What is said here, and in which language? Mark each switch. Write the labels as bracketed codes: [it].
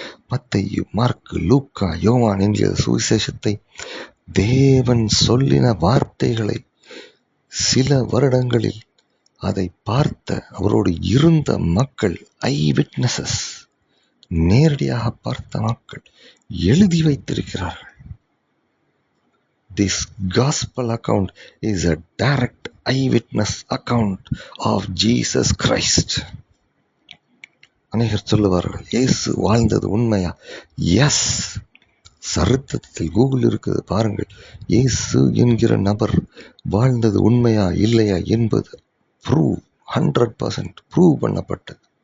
[ta] மத்தேயு, மார்க்கு, லூக்கா, யோவான் என்கிற சுவிசேஷத்தை தேவன் சொல்லின வார்த்தைகளை சில வருடங்களில் அதை பார்த்த அவரோடு இருந்த மக்கள், ஐ விட்னஸஸ், நேரடியாக பார்த்த மக்கள் எழுதி வைத்திருக்கிறார்கள். [en] This gospel account is a direct eyewitness account of Jesus Christ. [ta] அநேகர் சொல்லுவார்கள், இயேசு வாழ்ந்தது உண்மையா? எஸ், சரித்திரத்தில் கூகுள் இருக்குது, பாருங்கள். இயேசு என்கிற நபர் வாழ்ந்தது உண்மையா இல்லையா என்பது 100% ப்ரூவ் பண்ணப்பட்டது.